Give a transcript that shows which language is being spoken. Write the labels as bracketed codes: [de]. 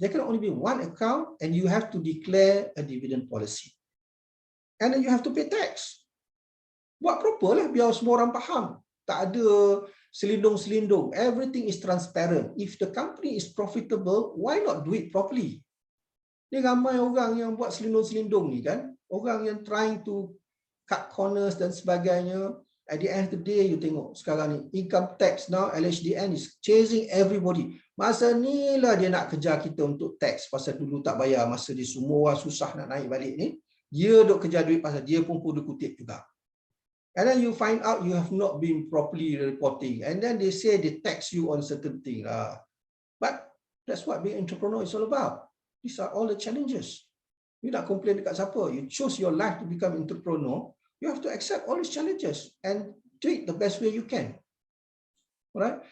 [en] There can only be 1 account, and you have to declare a dividend policy. And then you have to pay tax. [ms] Buat proper lah, biar semua orang faham. Tak ada selindung-selindung. [en] Everything is transparent. If the company is profitable, why not do it properly? [ms] Ni ramai orang yang buat selindung-selindung ni kan. Orang yang [en] trying to cut corners [ms] dan sebagainya. [en] At the end of the day, [ms] you tengok sekarang ni, [en] income tax now, LHDN is chasing everybody. [ms] Masa ni lah dia nak kejar kita untuk tax. Pasal dulu tak bayar, masa dia semua orang susah nak naik balik ni. Dia duk kejar duit pasal dia pun kuda kutip juga. [en] And then you find out you have not been properly reporting. And then they say they tax you on certain things. But that's what being entrepreneur is all about. These are all the challenges. You [ms] nak complain dekat siapa? [en] You choose your life to become entrepreneur. You have to accept all these challenges and do it the best way you can. All right?